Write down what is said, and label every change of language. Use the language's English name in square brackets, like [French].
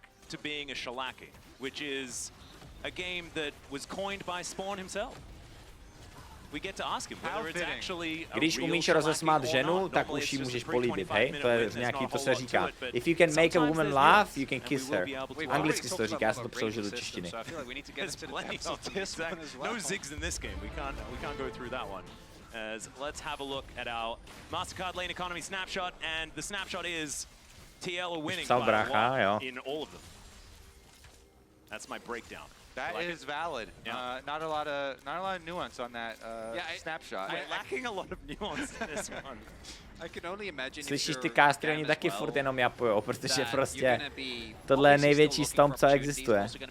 [English] To being a shellacking, which is a game that was coined by Spawn himself. We get to ask him whether it's actually a [Czech] Když umíš rozesmát ženu, tak už ji můžeš políbit, hej? To je nějaký, to se říká. [English] If you can make a woman laugh, you can kiss her. [Czech] Anglicky se to říká, já jsem to přeložil do češtiny. [English] No zigs in this game, we can't go through that one. Let's have a look at our MasterCard lane economy snapshot, and the snapshot is TL are winning by a lot in all of them. That's my breakdown. That is valid. Not a lot of nuance on that snapshot. We're lacking a lot of nuance in this one. I can only imagine. [Czech] Slyšíš ty kástry, oni taky furt jenom japujou, protože prostě tohle je největší stomp, co existuje.